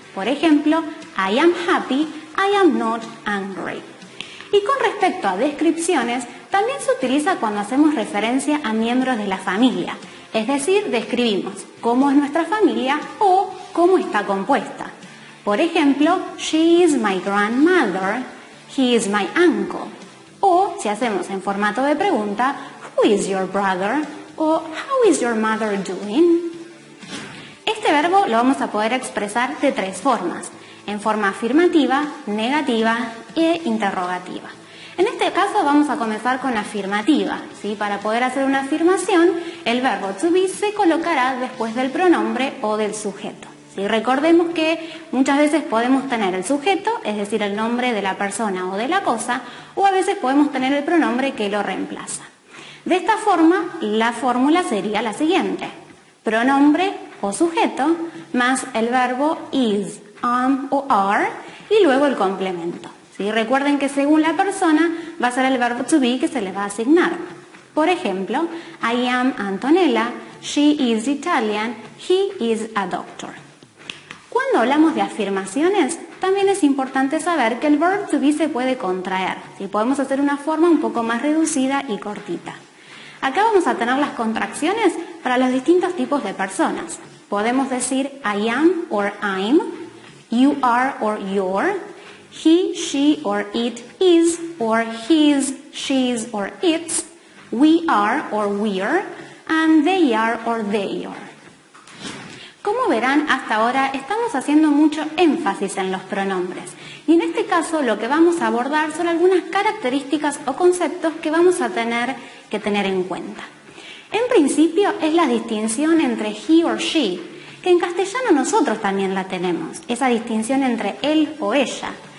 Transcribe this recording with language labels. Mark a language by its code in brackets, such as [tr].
[es] Por ejemplo, [en] I am happy, I am not angry. [es] Y con respecto a descripciones, también se utiliza cuando hacemos referencia a miembros de la familia, es decir, describimos cómo es nuestra familia o cómo está compuesta. Por ejemplo, [en] she is my grandmother, he is my uncle. [es] O, si hacemos en formato de pregunta, [en] who is your brother? O how is your mother doing? [es] Este verbo lo vamos a poder expresar de 3 formas. En forma afirmativa, negativa e interrogativa. En este caso vamos a comenzar con la afirmativa, ¿sí? Para poder hacer una afirmación, el verbo to be se colocará después del pronombre o del sujeto, ¿sí? Recordemos que muchas veces podemos tener el sujeto, es decir, el nombre de la persona o de la cosa, o a veces podemos tener el pronombre que lo reemplaza. De esta forma, la fórmula sería la siguiente: pronombre o sujeto más el verbo is, o are y luego el complemento. ¿Sí? Recuerden que según la persona va a ser el verbo to be que se le va a asignar. Por ejemplo, [en] I am Antonella, she is Italian, he is a doctor. [es] Cuando hablamos de afirmaciones, también es importante saber que el verb to be se puede contraer. ¿Sí? Podemos hacer una forma un poco más reducida y cortita. Acá vamos a tener las contracciones para los distintos tipos de personas. Podemos decir [en] I am or I'm, you are or you're, he, she or it is, or his, she's or its, we are or we're, and they are or they are. [es] Como verán, hasta ahora estamos haciendo mucho énfasis en los pronombres. Y en este caso lo que vamos a abordar son algunas características o conceptos que vamos a tener que tener en cuenta. En principio es la distinción entre he or she, que en castellano nosotros también la tenemos, esa distinción entre él o ella.